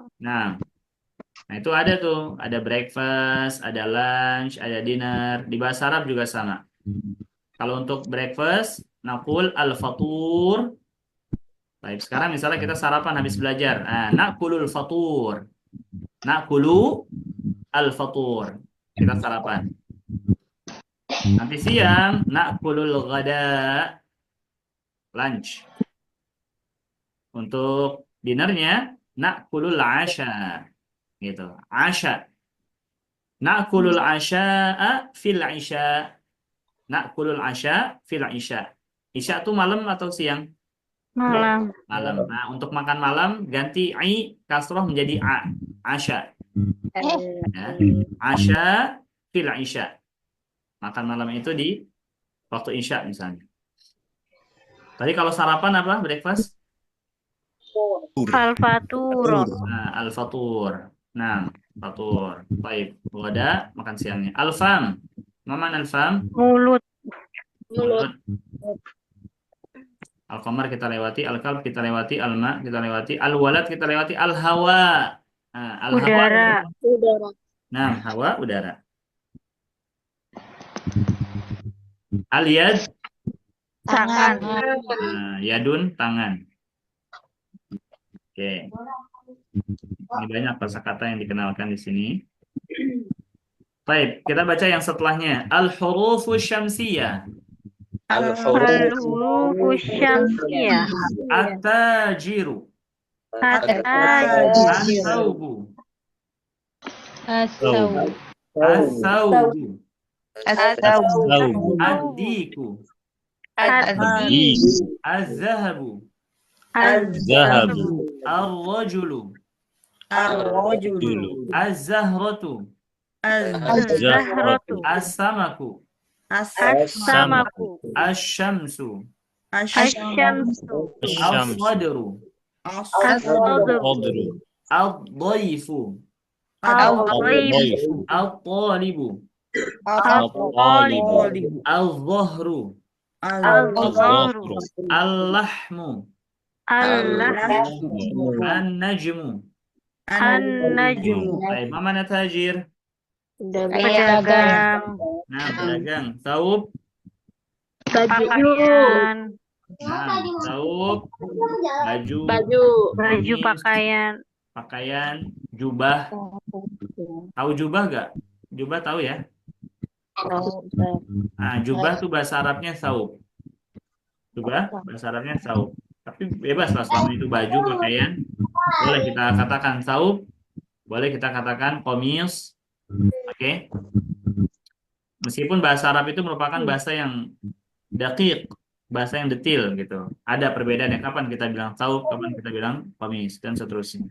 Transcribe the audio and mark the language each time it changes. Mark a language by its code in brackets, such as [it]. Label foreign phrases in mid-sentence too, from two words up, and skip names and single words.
[id] Nah, itu ada tuh, ada breakfast, ada lunch, ada dinner. Di bahasa Arab juga sama. Kalau untuk breakfast, [ar] نقول الفطور. [id] Baik, sekarang misalnya kita sarapan habis belajar. Nah, [ar] نقول الفطور. نقول الفطور. [id] Kita sarapan. Nanti siang, [ar] نقول الغداء. [id] Lunch. Untuk dinernya, [ar] نقول العشاء. Gitu. Asha. نأكل العشاء في العشاء. نأكل العشاء في العشاء. [id] Isya itu malam atau siang? Malam. Malam. Nah, untuk makan malam ganti i kasroh menjadi a. Asya. [ar] Ya. عشاء في العشاء. [id] Makan malam itu di waktu isya misalnya. Tadi kalau sarapan apa? Breakfast? Al-fatur. Nah, al-fatur. Nah, fatur. Baik. Wada makan siangnya. [ar] الفم. ما معنى الفم? [id] Mulut. Al-qamar kita lewati, al-kalb kita lewati, al-ma kita lewati, al-walad kita lewati, al-hawa. Nah, al-hawa. Udara. Nah, hawa udara. Al-yad. Tangan. Nah, yadun tangan. Oke. Ini banyak kosakata yang dikenalkan di sini. Baik, kita baca yang setelahnya. [ar] الحروف الشمسية. الحروف الشمسية. التاجر. التاجر. الثوب. الثوب. الثوب. الديك. الديك. الذهب. الذهب. الرجل. الرجل. الزهرة. الزهرة. السمك. السمك. الشمس. الشمس. الصدر. الصدر. الضيف. الضيف. الطالب. الطالب. الظهر. الظهر. اللحم. اللحم. النجم. النجم. Baik, ما معنى تاجر? [id] Pedagang. Nah, pedagang. Saub. Pakaian. Nah, saub. Baju. Baju pakaian. Pakaian. Jubah. Tahu jubah gak? Jubah tahu ya? Nah, jubah tuh bahasa Arabnya saub. Jubah bahasa Arabnya saub. Tapi bebas lah selama itu baju pakaian. Boleh kita katakan saub. Boleh kita katakan komis. Oke. Meskipun bahasa Arab itu merupakan bahasa yang daqiq, bahasa yang detail gitu. Ada perbedaannya kapan kita bilang taub, kapan kita bilang qamis dan seterusnya.